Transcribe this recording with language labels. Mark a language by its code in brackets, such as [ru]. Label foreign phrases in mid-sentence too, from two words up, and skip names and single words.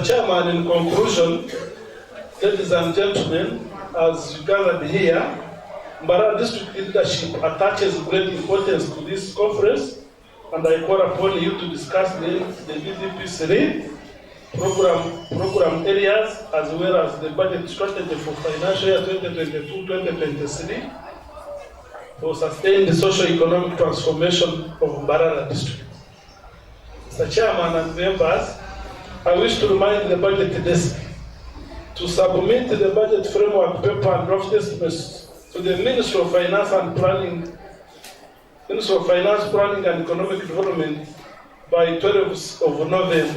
[en] Chairman, in conclusion, ladies and gentlemen, as you gathered here, Mbarara district leadership attaches great importance to this conference, and I call upon you to discuss the BDP3 program areas as well as the budget strategy for financial year 2022-2023 to sustain the socio-economic transformation of Mbarara district. Mr. Chairman and members, I wish to remind the budget desk to submit the budget framework paper and draft estimates to the Ministry of Finance and Planning and Economic Development by 12th of November.